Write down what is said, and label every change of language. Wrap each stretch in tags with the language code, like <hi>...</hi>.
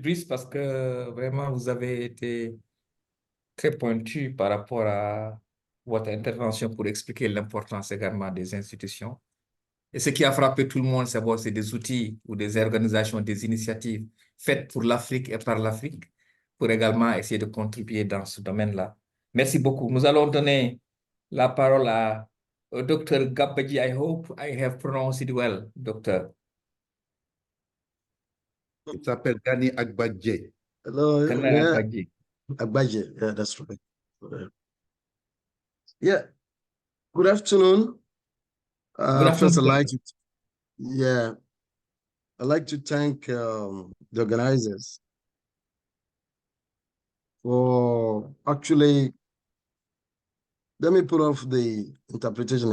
<fr>Brice, parce que vraiment, vous avez été très pointu par rapport à votre intervention pour expliquer l'importance également des institutions. Et ce qui a frappé tout le monde, c'est des outils ou des organisations, des initiatives faites pour l'Afrique et par l'Afrique, pour également essayer de contribuer dans ce domaine-là. Merci beaucoup. Nous allons donner la parole au Dr. Gabadji.</fr> <en>I hope I have pronounced it well, docteur.</en> <fr>Il s'appelle Gani Agbadje.</fr> <en>Hello, Gani yeah. Agbadje. Agbadje, yeah, that's right. Yeah, good afternoon. Good afternoon. First, I'd like to thank the organizers for actually, let me put off the interpretation.</en>